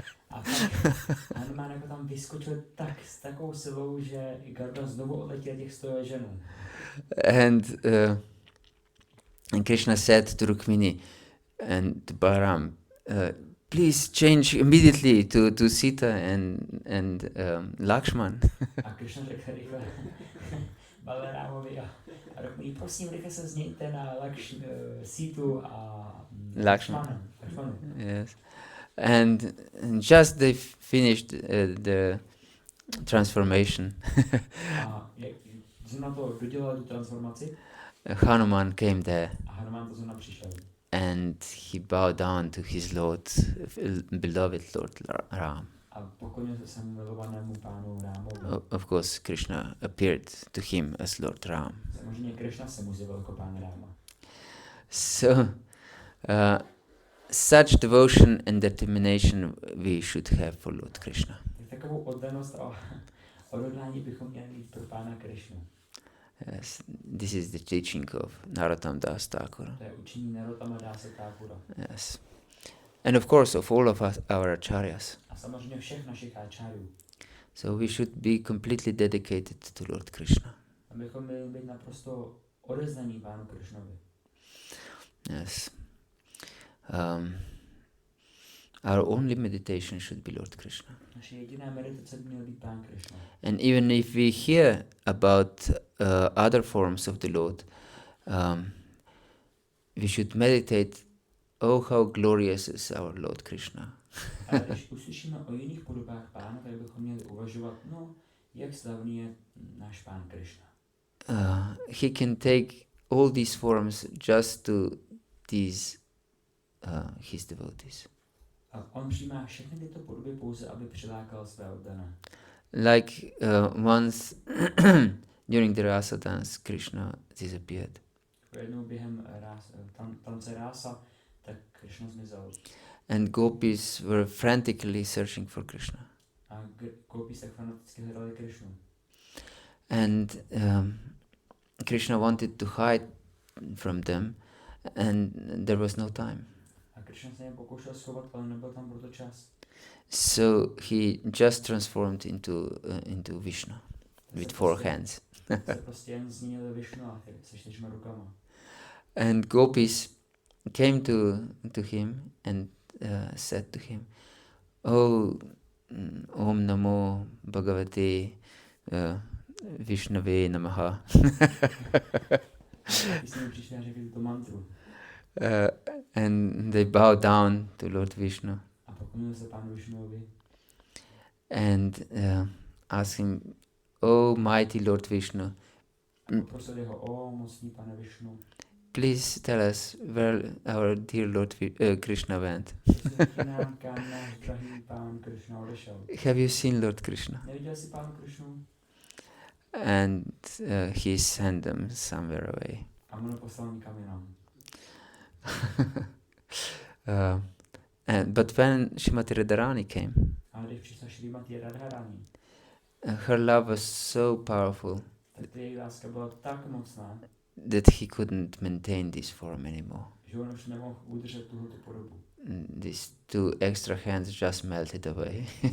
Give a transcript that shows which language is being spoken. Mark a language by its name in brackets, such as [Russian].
[Czech] A Hanuman jako tam vyskočil s takovou silou, že Garuda znovu odletěl těch 100 yojanů. [English] And Krishna said to Rukmini and to Balaram, please change immediately to Sita and Lakshman. [Czech] A Krishna řekl rychle Balaramovi a Rukmini, prosím, rychle se změňte na Situ a Lakshmana. [English] Yes. And just they finished the transformation. [Czech] A jak na to dodělali tu transformaci, [English] Hanuman came there. [Czech] A Hanuman to zrovna přišel. [English] And he bowed down to his Lord, beloved Lord Ram. [Czech] A poklonil se svému milovanému pánu Rámovi. [English] Of course, Krishna appeared to him as Lord Ram. [Czech] Samozřejmě Krishna se mu zjevil jako pán Ráma. [English] So, such devotion and determination we should have for Lord Krishna. [Czech] Takovou oddanost a odhodlání bychom měli mít pro pána Krishnu. [English] Yes, this is the teaching of Narottam Das Thakur. [Czech] To je učení Narottama Dase Thakura. [English] Yes. And of course of all of us, our acharyas. [Czech] A samozřejmě všech našich áčárů. [English] So we should be completely dedicated to Lord Krishna. [Czech] Abychom měli být naprosto odevzdaní Pánu Krišnovi. [English] Yes. Our only meditation should be Lord Krishna. [Czech] Naše jediná meditace by měl být Pán Krišna. [English] And even if we hear about other forms of the Lord, we should meditate, oh, how glorious is our Lord Krishna. [Czech] A když uslyšíme o jiných podobách Pána, tak bychom měli uvažovat, no, jak slavný je náš Pán Krišna. [English] He can take all these forms just to these his devotees. [Czech] A on přijímá všechny tyto podoby pouze, aby přilákal své oddané. [English] Like once during the rasa dance, Krishna disappeared. [Czech] Jednou během tance rása, tak Krishna zmizel. [English] And gopis were frantically searching for Krishna. [Czech] A gopis tak fanaticky hledali Krishnu. [English] And Krishna wanted to hide from them, and there was no time. [Czech] A Krishna se jen pokoušel schovat, ale nebyl tam proto čas. [English] So he just transformed into Vishnu with four hands. [Czech] Se prostě jen změnil Višnua se 4 rukama. [English] And gopis came to him and said to him, "Oh, [Sanskrit] Om Namo Bhagavate Vishnave Namaha." [Czech] Přišli a řekli tu mantru. [English] And they bowed down to Lord Vishnu. [Czech] A poklonili se Pánu Višnuovi. [English] And asked him, "Oh, mighty Lord Vishnu, [Czech] Poprosil ho, o mocný Pane Višnu. [English] please tell us where our dear Lord Krishna went. [Czech] Kam náš drahý Pán Krishna odešel. [English] Have you seen Lord Krishna?" [Czech] Neviděl jsi Pánu Krishnu? [English] And he sent them somewhere away. [Czech] A on ho poslal někam jinam. [English] But when Srimati Radharani came, [Czech] A když přišla Šrimati Radharani, [English] her love was so powerful [Czech] tak její láska byla tak mocná, [English] that he couldn't maintain this form anymore. [Czech] že on už nemohl udržet tuhletu podobu. [English] These two extra hands just melted away.